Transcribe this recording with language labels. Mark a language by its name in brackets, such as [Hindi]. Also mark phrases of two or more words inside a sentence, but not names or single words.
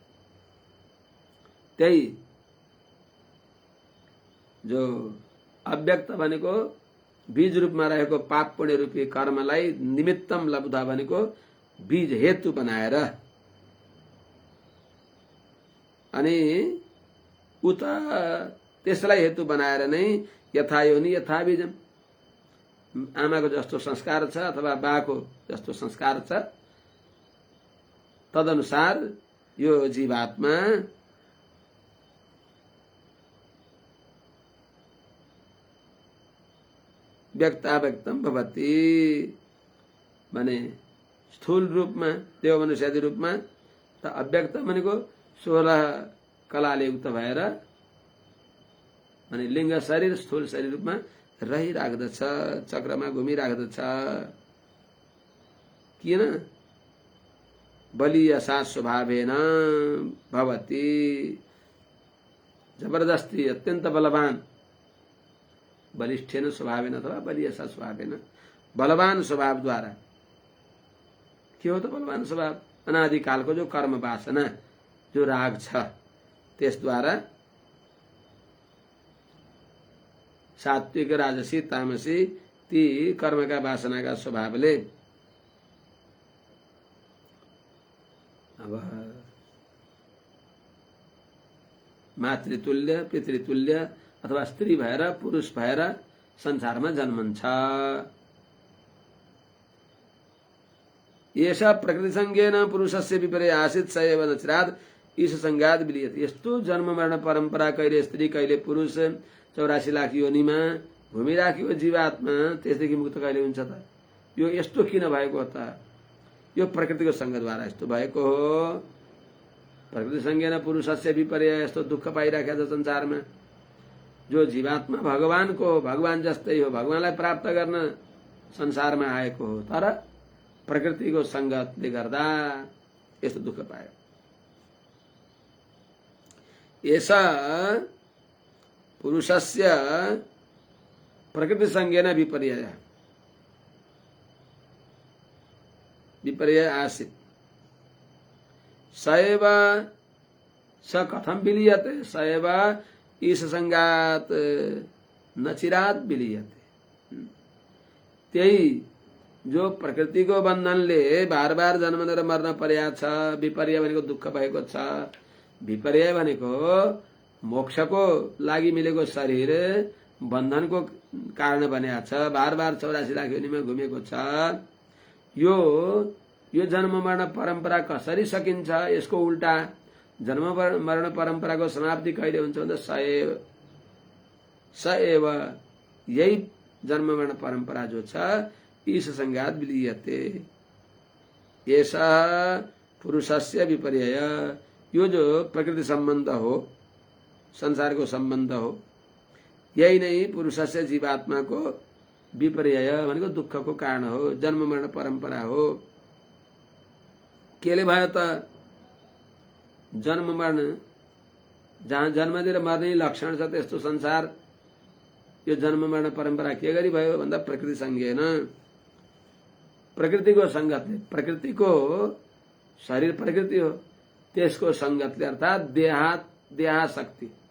[Nepali] त्यही जो अव्यक्त भनेको बीज रूपमा रहेको पाप पुण्य रूपी कर्मलाई [Sanskrit] निमित्तम लब्धा [Nepali] भनेको बीज हेतु बनाएर, अनि उता त्यसलाई हेतु बनाएर नै [Sanskrit] यथा योनि यथा बीजम, [Nepali] आमाको जस्तो संस्कार छ अथवा बाको जस्तो संस्कार छ, तदनुसार यो जीवात्मा [Sanskrit] व्यक्ताव्यक्तम भवति [Nepali] भने स्थूल रूपमा, देव मनुष्यादि रूपमा, त अव्यक्त भनेको 16 कलाले युक्त भएर अनि लिङ्ग शरीर, स्थूल शरीर रूपमा रहिराख्दछ, चक्रमा घुमिराख्दछ। किन? [Sanskrit] बलियसा स्वभावेन भवति, [Nepali] जबरदस्ती अत्यन्त बलवान, [Sanskrit] बलिष्ठेन स्वभावेन अथवा बलियसा स्वभावेन, [Nepali] बलवान स्वभावद्वारा। के हो त बलवान स्वभाव? अनादिकालको जो कर्म वासना, जो राग छ, त्यसद्वारा सात्विक, राजसी, तामसी ती कर्मका वासनाका स्वभावले अब मातृतुल्य, पितृतुल्य अथवा स्त्री भएर, पुरुष भएर संसारमा जन्मन्छ। [Sanskrit] येषा प्रकृतिसंज्ञेन पुरुषस्य विपर्य आसीत् स एव नचिरात् ईश संगात विलियते। [Nepali] यस्तो जन्म मरण परम्परा, कहिले स्त्री कहिले पुरुष 84 लाख योनिमा घुमिराखेको जीवात्मा त्यसदेखि मुक्त कहिले हुन्छ त? यो यस्तो किन भएको हो त? यो प्रकृतिको संगद्वारा यस्तो भएको हो। [Sanskrit] प्रकृतिसंज्ञेन पुरुषस्य विपर्य, [Nepali] यस्तो दुःख पाइराखेको छ संसारमा। जो जीवात्मा भगवानको, भगवान जस्तै हो, भगवानलाई प्राप्त गर्न संसारमा आएको हो, तर प्रकृतिको संगतले गर्दा यस्तो दुःख पायो। [Sanskrit] एषा पुरुषस्य प्रकृतिसंज्ञेन विपर्य आसीत् स एव स कथं विलीयते, स एव ईश संगात नचिरात् विलीयते। [Nepali] त्यही जो प्रकृतिको बन्धनले बार बार जन्म लिएर मर्न पर्या छ, विपर्य भनेको दुःख भएको छ। विपर्य भनेको मोक्षको लागि मिलेको शरीर बन्धनको कारण बनेको छ, बार बार 84 लाख योनिमा घुमेको छ। यो जन्म मरण परम्परा कसरी सकिन्छ? यसको उल्टा जन्म मरण परम्पराको समाप्ति कहिले हुन्छ भन्दा स एव यही जन्म मरण परम्परा जो छ [Sanskrit] ईश संगात विलीयते। ऐसा पुरुषस्य विपर्यय, [Nepali] यो जो प्रकृति संबंध हो, संसार को संबंध हो, यही नहीं पुरुषस्य जीवात्मा को विपर्यय भनेको दुःख को कारण हो, जन्म मरण परंपरा हो। केले भयो त जन्म मरण, जहाँ जन्म दिएर मर्ने लक्षण छ त्यस्तो संसार, यो जन्म मरण परंपरा के गरी भयो भन्दा [Sanskrit] प्रकृति संज्ञेन, [Nepali] प्रकृतिको संगतले, प्रकृतिको शरीर प्रकृति हो त्यसको संगतले, अर्थात देहाशक्ति,